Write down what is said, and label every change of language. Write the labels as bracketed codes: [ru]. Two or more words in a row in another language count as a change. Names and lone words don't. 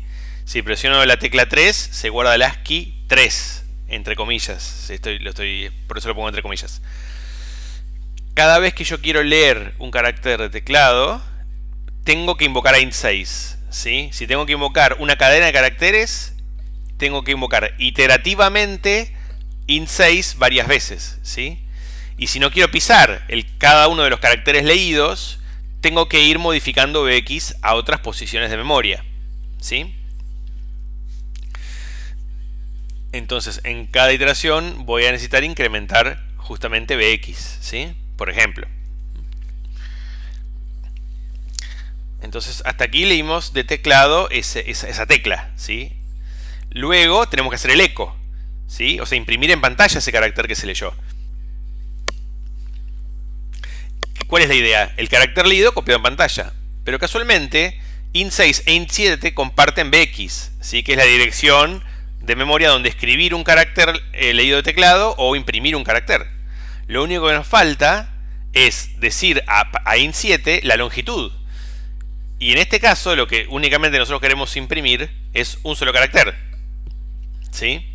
[es] Si presiono la tecla 3, se guarda el ASCII 3, entre comillas. Por eso lo pongo entre comillas. Cada vez que yo quiero leer un carácter de teclado, tengo que invocar a int6, ¿sí? Si tengo que invocar una cadena de caracteres, tengo que invocar iterativamente int6 varias veces, ¿sí? Y si no quiero pisar cada uno de los caracteres leídos, tengo que ir modificando BX a otras posiciones de memoria, ¿sí? Entonces, en cada iteración voy a necesitar incrementar justamente BX, ¿sí? Por ejemplo. Entonces, hasta aquí leímos de teclado esa tecla, ¿sí? Luego tenemos que hacer el eco, ¿sí? O sea, imprimir en pantalla ese carácter que se leyó. ¿Cuál es la idea? El carácter leído copiado en pantalla. Pero casualmente, int6 e int7 comparten BX, ¿sí?, que es la dirección de memoria donde escribir un carácter leído de teclado o imprimir un carácter. Lo único que nos falta es decir a int7 la longitud. Y en este caso, lo que únicamente nosotros queremos imprimir es un solo carácter, ¿sí?